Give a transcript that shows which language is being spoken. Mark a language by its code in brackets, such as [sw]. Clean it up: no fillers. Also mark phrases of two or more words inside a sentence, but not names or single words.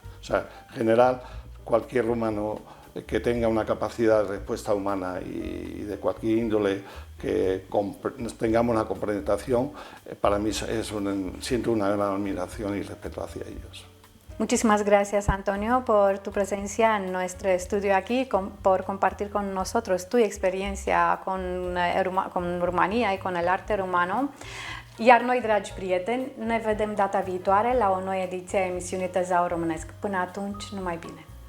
[es] O sea, en general, cualquier rumano que tenga una capacidad de respuesta humana y de cualquier índole, que tengamos una compenetración, para mí siento una gran admiración y respeto hacia ellos. Muchísimas gracias, Antonio, por tu presencia en nuestro estudio aquí, por compartir con nosotros tu experiencia con Rumanía y con el arte rumano. [ro] Iar noi, dragi prieteni, ne vedem data viitoare la o nouă ediție a emisiunii Tezaur Românesc. Până atunci, numai bine!